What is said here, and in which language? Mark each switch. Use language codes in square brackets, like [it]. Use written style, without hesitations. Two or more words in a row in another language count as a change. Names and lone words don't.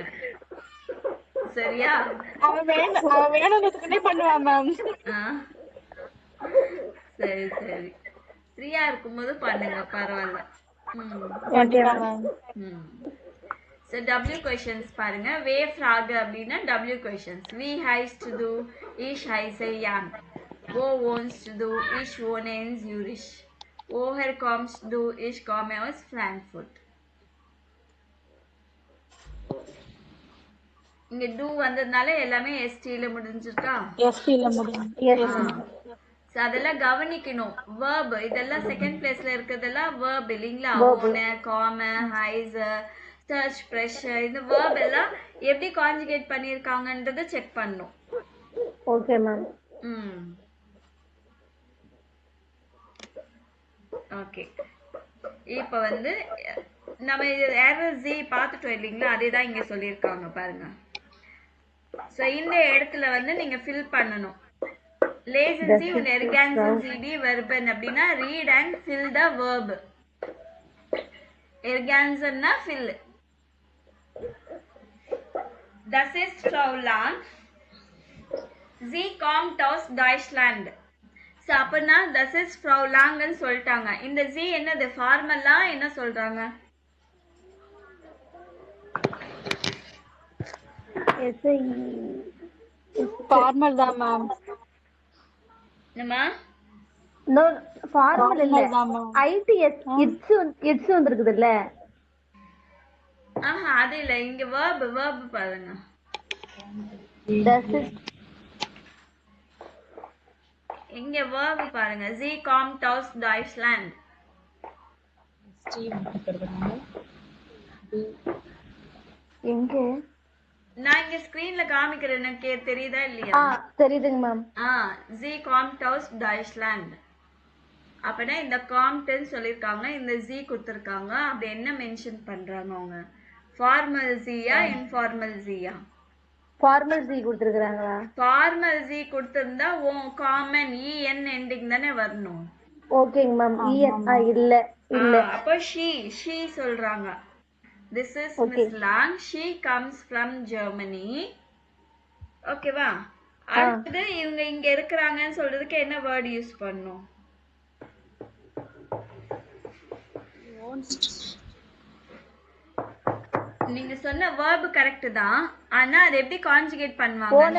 [ta] சரியா? அவன் வேணும்னு பண்ணுவான் மேம். சரி சரி. ஃப்ரீயா இருக்கும்போது பண்ணுங்க, பரவாயில்ல. [en] So W questions பாருங்க. [de] W Fragen அப்படின்னா [en] W questions. [de] We heist du, ich heiße Jan. Wo wohnst du? Ich wohne in Zürich. Woher kommst du? Ich komme aus Frankfurt. [ta] இங்க do வந்ததுனால எல்லாமே STல முடிஞ்சிருக்கா? எஸ்டில முடியும். [en] Yes, ஆ. ma'am. [ta] So, அதெல்லாம் கவனிக்கணும். verb இதெல்லாம் செகண்ட் பிளேஸ்ல இருக்கிறதெல்லாம் verb இல்லைங்களா? Verb. [en] own, come, hise, search, pressure [ta] இந்த verb எல்லாம் எப்படி கான்ஜுகேட் பண்ணியிருக்காங்கன்றத செக் பண்ணணும். [en] Okay, ma'am. [ta] ம் ஓகே. இப்போ வந்து நம்ம இது error Z பார்த்துட்டோம் இல்லைங்களா? அதே தான் இங்க சொல்லியிருக்காங்க பாருங்க. ஸோ இந்த இடத்துல வந்து நீங்க ஃபில் பண்ணணும். [de] Lesen Sie und ergänzen Sie die Verben அப்படின்னா [en] read and fill the verb. [ta] Ergänzenனா fill. [de] Das ist Frau Lang. Sie kommt aus Deutschland. [ta] ஸோ அப்படின்னா [de] das ist Frau Lang [ta] ன்னு சொல்லிட்டாங்க. இந்த Z என்னது ஃபார்மலா என்ன சொல்றாங்க? [en] Yes, [ta] ஃபார்மல் தான் மேம். என்னம்மா? no, formal இல்ல. Formal தான் ma'am. ITS, it's வந்திருக்குதுல்ல. ஆஹா அது இல்ல, இங்க verb பாருங்க. [de] Das ist [ta] இங்க verb பாருங்க. [de] Sie kommt aus Deutschland. [ta] எஸ்டி இருக்கிறதுனால எங்க? நான் இங்க ஸ்கிரீன்ல காமிக்கிறேன், எனக்கு தெரியுதா இல்லையா? தெரியுதுங்க மேம். [de] Sie kommt aus Deutschland. [ta] அப்பனா இந்த காம்ட்னு சொல்லிருக்காங்க, இந்த Z கொடுத்திருக்காங்க. அப்படி என்ன மென்ஷன் பண்றாங்க அவங்க? ஃபார்மல் ஜியா இன்ஃபார்மல் ஜியா? ஃபார்மல் ஜி கொடுத்துருக்காங்களா? ஃபார்மல் Z கொடுத்திருந்தா காமன் en எண்டிங் தானே வரணும். [en] okay-nga ma'am. [ta] இல்ல இல்ல. அப்ப she சொல்றாங்க. [en] This is Miss Lang. She comes from Germany. [ta] ஓகேவா? அடுத்து இவங்க இங்க இருக்கறாங்கன்னு சொல்றதுக்கு என்ன வேர்ட் யூஸ் பண்ணனும்? நீங்க சொன்ன verb கரெக்ட் தான். ஆனா அது எப்படி கான்ஜுகேட் பண்ணுவாங்க?